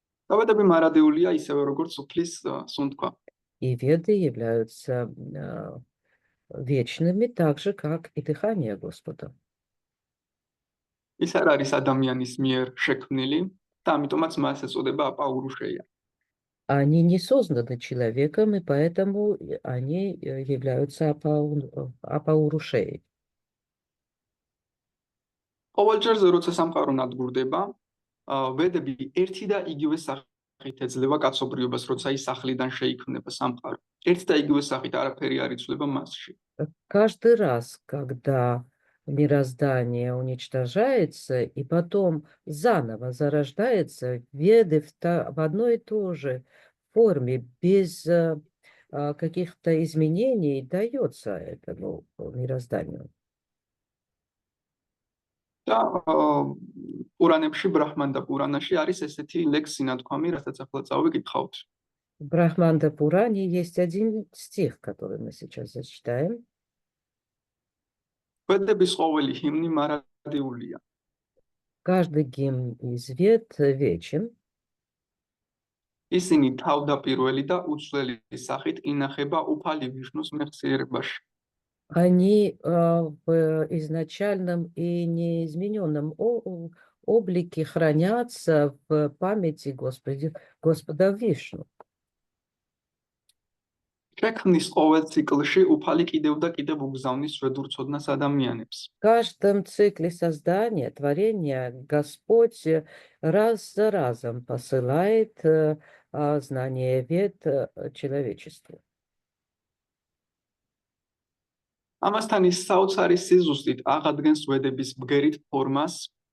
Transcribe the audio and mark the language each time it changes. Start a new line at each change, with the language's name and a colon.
Georgian: დავედები მარადეულია ისევე როგორც უფლის სუნთქვა.
Russian: И Веды являются вечными, так же, как и дыхание Господа.
Georgian: ის არ არის ადამიანის მიერ შექმნილი და ამიტომაც მას ეწოდება აპაურუშეია.
Russian: Они не созданы человеком, и поэтому они являются апаурушеей.
Georgian: ყოველ ჯერზე როცა სამყარო ნადგურდება, ვედები ერთი და იგივე სახით ეძლევა კაცობრიობას, როცა ის ახლიდან შეიქმნება სამყარო. ერთი და იგივე სახით არაფერი არ იცვლება მასში.
Russian: Каждый раз, когда мироздание уничтожается и потом заново зарождается, Веды в одной и той же форме, без каких-то изменений, дается этому мирозданию.
Georgian: და პურანებში, ბრაჰმან და პურანაში არის ესეთი ლექსი ნათქვამი, რასაც ახლა წავიკითხავთ.
Russian: В Брахманда Пуране есть один стих, который мы сейчас зачитаем.
Georgian: ვედების ყოველი ჰიმნი მარადეულია.
Russian: Каждый гимн из Вед вечен.
Georgian: ისინი თავდაპირველი და უცვლელი სახით ინახება უფალი ვიშნუს მეხსიერებაში.
Russian: Они в изначальном и неизмененном облике хранятся в памяти Господа Вишну.
Georgian: შექმნის ყოველ ციკლში უფალი კიდევ და კიდევ უგზავნის შვედურცოდნას ადამიანებს.
Russian: В каждом цикле создания, творения Господь раз за разом посылает знание Вед человечеству.
Georgian: ამასთან ის საოცარი სიზუსტით აღადგენს ვედების ბგერით формას,